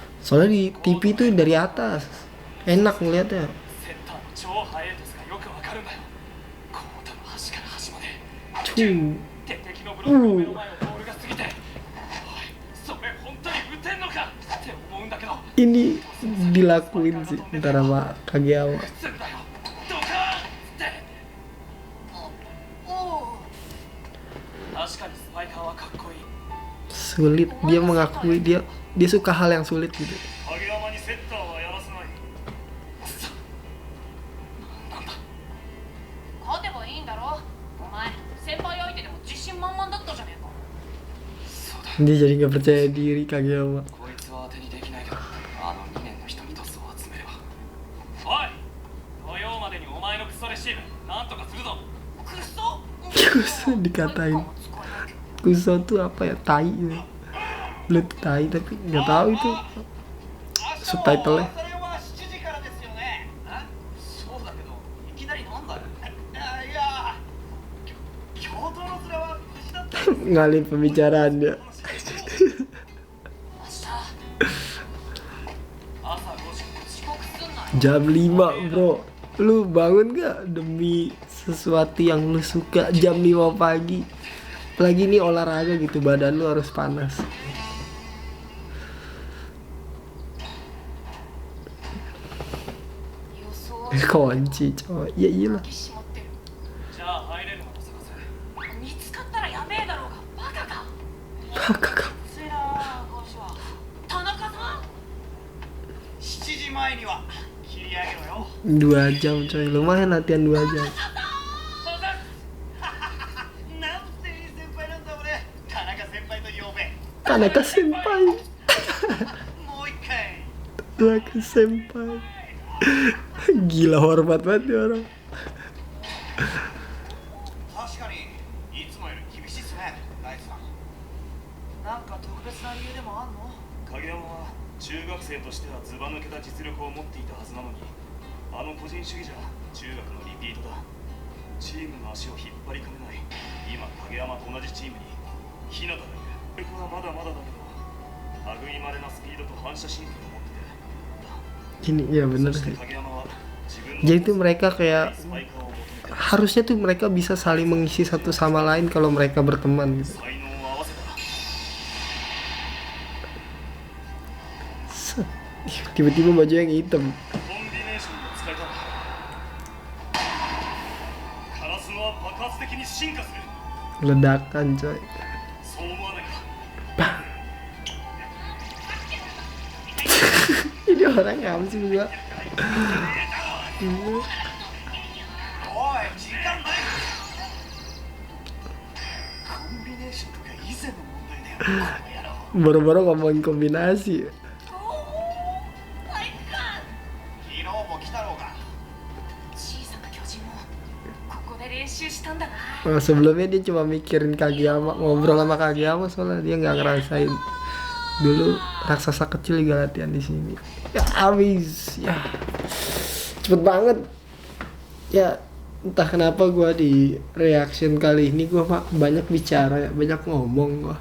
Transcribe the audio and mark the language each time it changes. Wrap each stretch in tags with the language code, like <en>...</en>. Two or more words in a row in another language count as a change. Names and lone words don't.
<id>Soalnya di TV tuh dari atas enak ngeliatnya.</id> <ja>セッターの超速いトスがよくわかるんだよ。コートの端から端まで</ja> <id>Cung.</id> <ja>敵のブロックの目の前をボールが過ぎて、おいそれ本当に打てんのかって思うんだけど、</ja> <id>Ini dilakuin sih ntar sama Kageyama.</id> <ja>打つんだよドカーンって確かにスパイカーはかっこいい。</ja> <id>Sulit, dia mengakui dia suka hal yang sulit gitu.</id> <ja>影山にセッターはやらせない。なんだ勝てばいいんだろ。お前先輩相手でも自信満々だったじゃねえか。そうだ</ja> <id>Dia jadi nggak percaya diri Kageyama.</id> <ja>こいつは当てにできないけど、あの2年の人にトスを集めれば。おい土曜までにお前のクソレシーブなんとかするぞ。クソ</ja> <id>Kuso dikatain. Kuso tuh apa ya? Tai ya. Lu tuh tai tapi nggak tahu itu</id> <ja>明日</ja> <id>subtitle-nya.</id> <ja>それは7時からですよね。そうだけどいきなりなんだよ。いや京都の面は無事だった。</ja> <id>Ngalih pembicaraan dia.</id> <ja>朝5時。遅刻すんなよ。</ja> <id>Jam 5 bro. Lu bangun gak demi sesuatu yang lu suka jam 5 pagi? Apalagi ini olahraga gitu, badan lu harus panas.</id> <ja>予想</ja> <id>Kunci coy. Ya iyalah.</id> <ja>鍵閉まってる。じゃあ入れるのを探せ。見つかったらやべえだろうが。バカか。バカか. ついな今週は田中さん。 7時前には切り上げろよ。</ja> <id>2 jam coy. Lumayan latihan 2 jam.</id> <ja>なんていい先輩なんだ俺。田中先輩と呼べ。 Tanaka senpai. もう一回。 Tanaka senpai.</ja> <id>Gila hormat banget nih orang.</id> <ja>確かにいつもより厳しいっすね、大地さん。なんか特別な理由でもあんの？影山は中学生としてはずば抜けた実力を持っていたはずなのに、あの個人主義じゃ中学のリピートだ。チームの足を引っ張りかねない。今影山と同じチームに日向がいる。これはまだまだだけど、類いまれなスピードと反射神経を持ってて。</ja> <id>Ini ya bener</id> <ja>そし</ja> <id>sih.</id> <ja>て影山は自分</ja> <id>Jadi tuh mereka kayak</id> <ja>スパイカーを求めて</ja> <id>harusnya tuh mereka bisa saling mengisi satu sama lain kalau mereka berteman gitu.</id> <ja>才能を合わせた。</ja> <id>Set. Tiba-tiba baju yang hitam.</id> <ja>コンビネーションの使い方。カラスノは爆発的に進化する。</ja> <id>Ledakan coy.</id> <ja>そう思わないか。</ja> <id>Ini orang apa sih gua?</id> <ja>おい、時間ない。コンビネーションとか以前の問題だよ。この野郎。</ja> <id>Boro-boro ngomongin kombinasi.</id> <ja>昨日も来たろうが。小さな巨人もここで練習したんだな。</ja> <id>Oh, sebelumnya dia cuma mikirin Kageyama, ngobrol sama Kageyama soalnya dia nggak ngerasain dulu raksasa kecil juga latihan di sini. Ya habis, ya cepet banget. Ya entah kenapa gue di reaction kali ini gue banyak bicara, ya, banyak ngomong gue.</id>